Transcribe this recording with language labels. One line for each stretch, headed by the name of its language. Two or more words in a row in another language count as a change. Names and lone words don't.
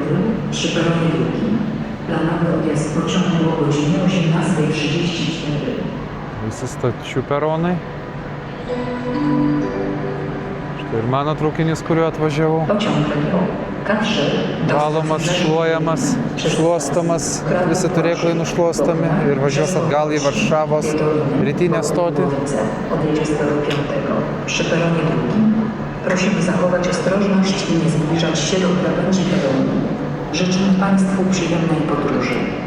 Lithuanian: Visi stočių peronai. Štai ir mano traukinys, kuriuo atvažiavau. Valomas, šluojamas, šluostomas, visi turėklai nušluostomi ir važiuos atgal į Varšavos rytinę stotį.
Polish: Prosimy zachować ostrożność i nie zbliżać się do krawędzi peronu. Życzymy Państwu przyjemnej podróży.